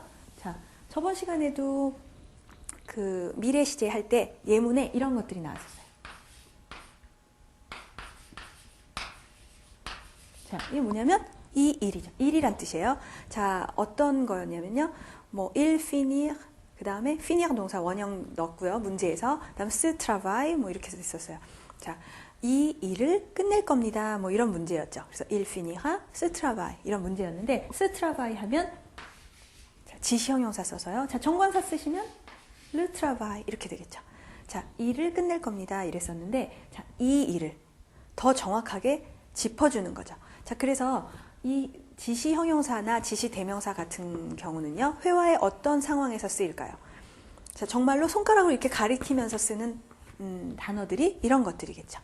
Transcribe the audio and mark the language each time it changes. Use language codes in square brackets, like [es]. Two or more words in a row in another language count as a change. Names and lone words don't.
[ko] 자, 저번 시간에도 그 미래 시제 할 때 예문에 이런 것들이 나왔었어요. 자, 이게 뭐냐면 이 일이죠. 일이란 뜻이에요. 자, 어떤 거였냐면요, 뭐 [fr] il finir, [ko] 그 다음에 finir 동사 원형 넣었고요, 문제에서. 그 다음 [fr] se travail [ko] 뭐 이렇게 있었어요. 자, 이 일을 끝낼 겁니다, 뭐 이런 문제였죠. 그래서 [fr] il finira se travail [ko] 이런 문제였는데, [fr] se travail [ko] 하면 자, 지시 형용사 써서요. 자, 정관사 쓰시면 [fr] le travail [ko] 이렇게 되겠죠. 자, 일을 끝낼 겁니다 이랬었는데, 자, 이 일을 더 정확하게 짚어주는 거죠. 자, 그래서 이 지시 형용사나 지시 대명사 같은 경우는요, 회화의 어떤 상황에서 쓰일까요? 자, 정말로 손가락으로 이렇게 가리키면서 쓰는 단어들이 이런 것들이겠죠.